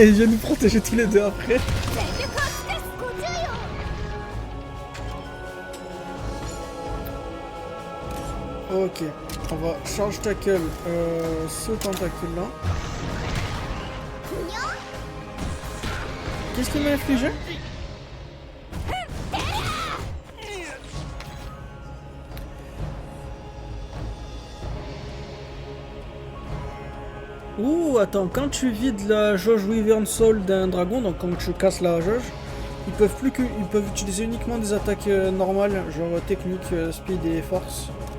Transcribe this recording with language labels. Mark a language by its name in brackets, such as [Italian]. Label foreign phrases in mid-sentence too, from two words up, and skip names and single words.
[French] Il vient nous protéger tous les deux après. [Japanese] 全力を尽かすご注意を [French] Ok, on va [English] charge tackle [French] ce tentacule là. qu'est-ce qu'il m'a infligé? Ouh, attends, quand tu vides la jauge Wyvern Soul d'un dragon, donc quand tu casses la jauge, ils peuvent utiliser uniquement des attaques normales, genre technique, speed et force.